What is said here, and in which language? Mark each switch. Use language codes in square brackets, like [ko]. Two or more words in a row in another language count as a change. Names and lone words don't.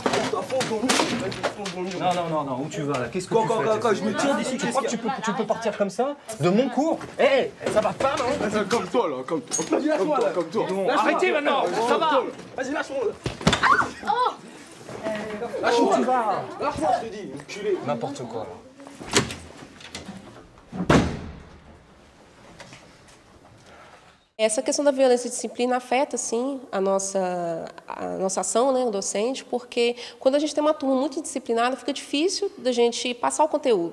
[fr] Non, où tu vas là? Qu'est-ce que tu fais? Quand je me tire d'ici, Tu crois que tu peux partir comme ça? De mon cours? Ça va pas, non? Comme toi là, comme toi. Vas-y, lâche-moi là. Comme toi. Arrêtez maintenant, ça va. Vas-y, lâche-moi. Lâche-moi, tu vas. Lâche-moi, je te dis, enculé. N'importe quoi. [pt] Essa questão da violência e disciplina afeta, sim, a nossa ação, né, docente, porque quando a gente tem uma turma muito disciplinada, fica difícil da gente passar o conteúdo.